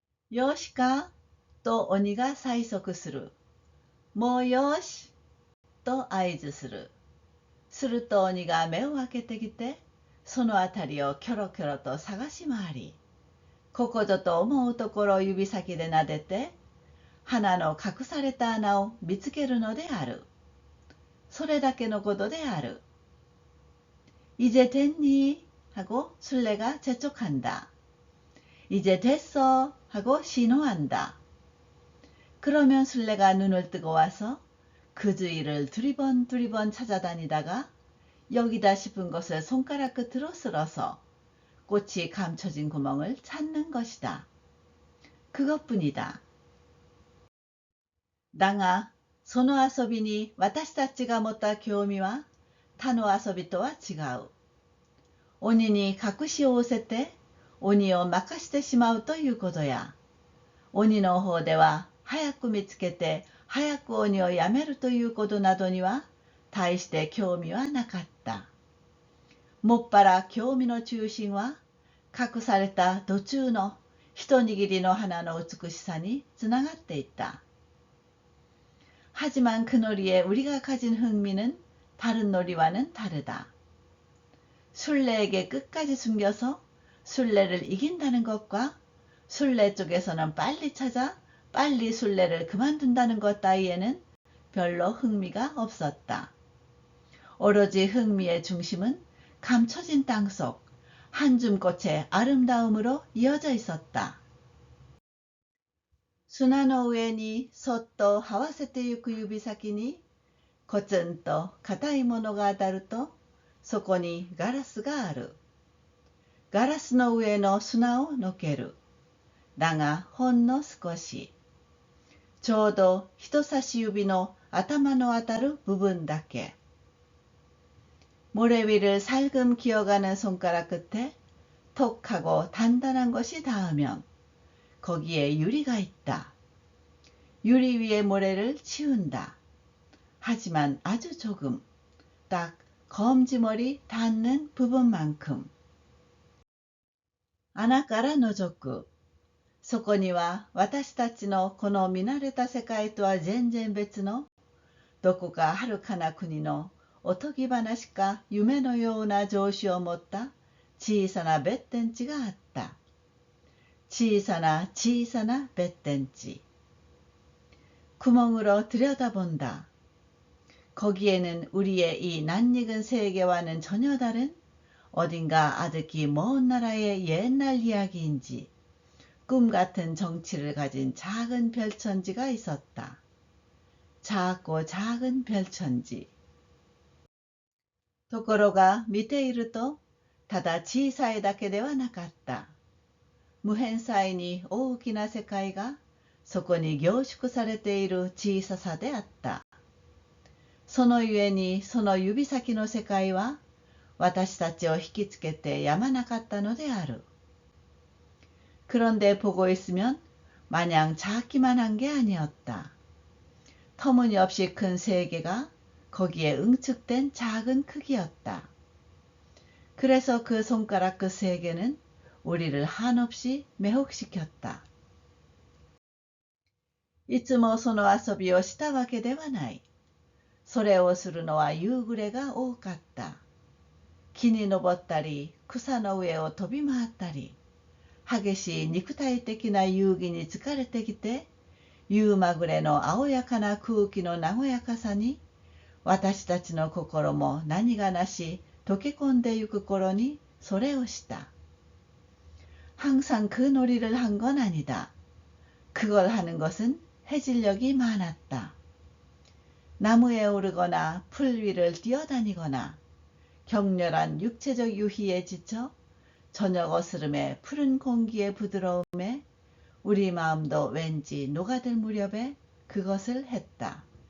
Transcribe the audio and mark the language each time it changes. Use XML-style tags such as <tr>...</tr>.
<ja>よしかと鬼が催促する。もうよしと合図する。すると鬼が目を開けてきて、その辺りをキョロキョロと探し回り、ここぞと思うところを指先で撫でて、花の隠された穴を見つけるのである。それだけのことである。</ja> <ko>이제 됐니? 하고 술래가 재촉한다. 이제 됐어? 하고 신호한다. 그러면 술래가 눈을 뜨고 와서 그 주위를 두리번 찾아다니다가 여기다 싶은 것을 손가락 끝으로 쓸어서 꽃이 감춰진 구멍을 찾는 것이다. 그것뿐이다.</ko> <ja>だが、その遊びに私たちが持った興味は他の遊びとは違う。鬼に隠しをおせて鬼を任してしまうということや、鬼の方では早く見つけて早く鬼をやめるということなどには大して興味はなかった。もっぱら興味の中心は隠された途中の一握りの花の美しさにつながっていた。</ja> <ko>하지만 그 놀이에 우리가 가진 흥미는 다른 놀이와는 다르다. 술래에게 끝까지 숨겨서 술래를 이긴다는 것과 술래 쪽에서는 빨리 찾아 빨리 술래를 그만둔다는 것 따위에는 별로 흥미가 없었다. 오로지 흥미의 중심은 감춰진 땅속 한 줌꽃의 아름다움으로 이어져 있었다.</ko> <ja>砂の上にそっと這わせてゆく指先にコツンと硬いものが当たるとそこにガラスがある。ガラスの上の砂をのける。だがほんの少し。ちょうど人差し指の頭の当たる部分だけ。</ja> <ko>모래 위를 살금 기어가는 손가락 끝에 톡 하고 단단한 것이 닿으면 거기에 유리가 있다. 유리 위에 모래를 치운다. 하지만 아주 조금, 딱 검지머리 닿는 부분만큼.</ko> <ja>穴から覗く。そこには私たちのこの見慣れた世界とは全然別のどこか遥かな国のおとぎ話か夢のような情緒を持った小さな別天地があった。小さな小さな別天地。</ja> <ko>구멍으로 들여다본다. 거기에는 우리의 이 낯익은 세계와는 전혀 다른 어딘가 아득히 먼 나라의 옛날 이야기인지 꿈같은 정치를 가진 작은 별천지가 있었다. 작고 작은 별천지.</ko> <ja>ところが見ているとただ小さいだけではなかった。無辺際に大きな世界がそこに凝縮されている小ささであった。そのゆえにその指先の世界は私たちを引きつけてやまなかったのである。</ja> <ko>그런데 보고 있으면 마냥 작기만 한 게 아니었다. 터무니없이 큰 세계가 거기에 응축된 작은 크기였다. 그래서 그 손가락 그 세계는 우리를 한없이 매혹시켰다.</ko> <ja>いつもその遊びをしたわけではない。それをするのは夕暮れが多かった。木に登ったり、草の上を飛び回ったり、激しい肉体的な遊戯に疲れてきて、夕まぐれの青やかな空気の和やかさに、私たちの心も何がなし溶け込んでゆく頃にそれをした。</ja> <ko>항상 그 놀이를 한 건 아니다. 그걸 하는 것은 해질녘이 많았다. 나무에 오르거나 풀 위를 뛰어다니거나 격렬한 육체적 유희에 지쳐 저녁 어스름의 푸른 공기의 부드러움에 우리 마음도 왠지 녹아들 무렵에 그것을 했다.</ko>